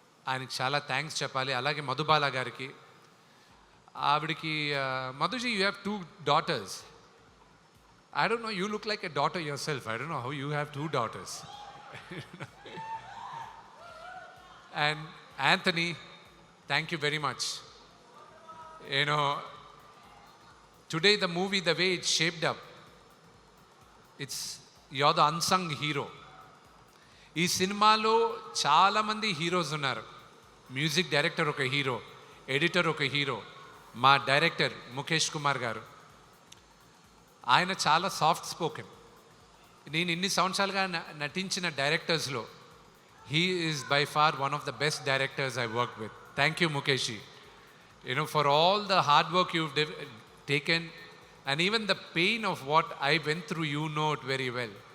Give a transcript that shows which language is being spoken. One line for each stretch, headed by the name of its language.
Telugu: ఆయనకి చాలా థ్యాంక్స్ చెప్పాలి. అలాగే మధుబాల గారికి, ఆవిడికి మధుజీ
English: You have 2 daughters. I don't know, you look like a daughter yourself. I don't know how you have 2 daughters. And Anthony, thank you very much. You know, today the movie, the way it's shaped up, you're the unsung hero.
Telugu: ఈ సినిమాలో చాలామంది heroes ఉన్నారు. Music director ఒక hero, editor ఒక hero, మా director Mukesh Kumar గారు. ఆయన చాలా సాఫ్ట్ స్పోకెన్. నేను ఇన్ని సంవత్సరాలుగా నటించిన డైరెక్టర్స్లో
English: He is by far one of the best directors I work with. Thank you Mukesh. You know, for all the hard work you've taken and even the pain of what I went through, you know it very well.